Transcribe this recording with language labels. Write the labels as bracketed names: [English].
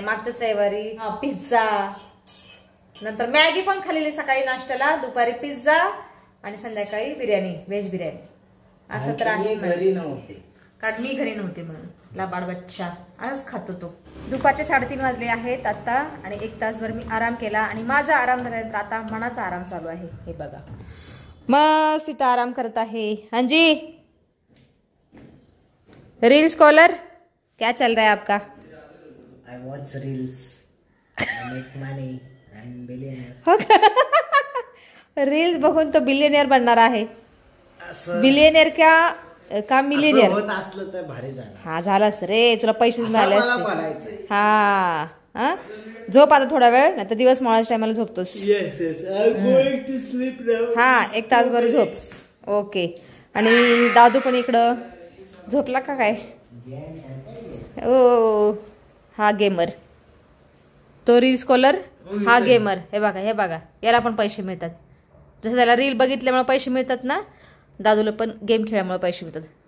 [Marathi] मागच्याच रविवारी पिझ्झा, नंतर मॅगी पण खाल्लेली सकाळी नाश्त्याला, दुपारी पिझ्झा आणि संध्याकाळी बिर्याणी, व्हेज बिर्याणी. असं तर आहे. घरी नव्हते कारण मी घरी नव्हते म्हणून. लाबाड बच्चा आज खातो तो. दुपारचे 3:30 वाजले आहेत आता आणि 1 तासभर मी आराम केला आणि माझा आराम झाल्यानंतर आता मनाचा आराम चालू आहे. हे बघा मस्त इथं आराम करत आहे. [Hindi] हांजी रील स्कॉलर क्या चल रहा है आपका? [English] I watch reels. I make money. I'm billionaire. [Marathi] हो का? रील्स बघून तो बिलियनियर बनणार आहे. बिलियनियर क्या का मिलेनियर होत असलं तर भारी झालं. हा झालास रे, तुला पैसेच मिळाले मला असते. म्हणायचंय. हा हा झोप आता थोडा वेळ, नाही तर दिवस मावळाच्या टायमाला झोपतोस. [English] Yes, I'm going to sleep now. [Marathi] हा 1 तासभर झोप. ओके. आणि दादू पण इकडं झोपला का काय? ओ हा गेमर, तो रील स्कॉलर, हा गेमर. हे बघा हे बघा, याला पण पैसे मिळतात. जसं त्याला रील बघितल्यामुळे पैसे मिळतात ना, दादूला पण गेम खेळल्यामुळे पैसे मिळतात.